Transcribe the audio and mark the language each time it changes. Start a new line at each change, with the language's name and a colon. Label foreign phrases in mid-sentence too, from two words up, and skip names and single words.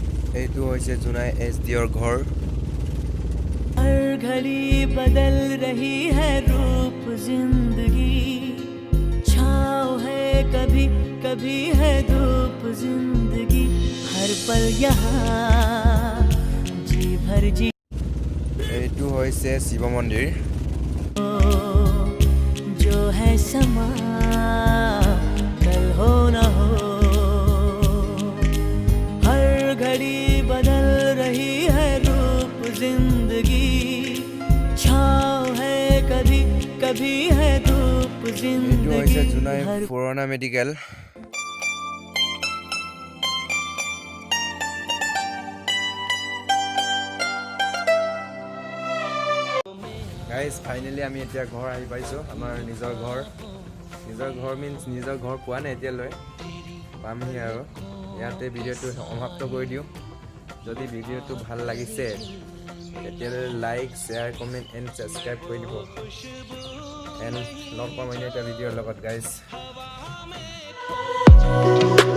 Assamese: এইটো হৈছে জোনাই এছডিঅ'ৰ ঘৰ
Hindi: हर घड़ी बदल रही है रूप जिंदगी छाँव है कभी कभी है धूप जिंदगी हर पल यहाँ जी भर जी
Assamese: এইটো হৈছে শিৱ মন্দিৰ
Hindi: जो है समा कल हो न हो हर घड़ी बदल रही है रूप जिंदगी छाँव है कभी कभी है धूप
Assamese: এইটো হৈছে
Hindi: जिंदगी
Assamese: জোনাই
Hindi: हर
Assamese: পুৰণা মেডিকেল গাইজ ফাইনেলি আমি এতিয়া ঘৰ আহি পাইছোঁ আমাৰ নিজৰ ঘৰ মিনছ নিজৰ ঘৰ পোৱা নাই এতিয়ালৈ পামহি আৰু ইয়াতে ভিডিঅ'টো সমাপ্ত কৰি দিওঁ যদি ভিডিঅ'টো ভাল লাগিছে তেতিয়াহ'লে
English: like share comment and subscribe
Assamese: কৰি দিব এণ্ড লগ পাম অন্য এটা ভিডিঅ'ৰ লগত গাইজ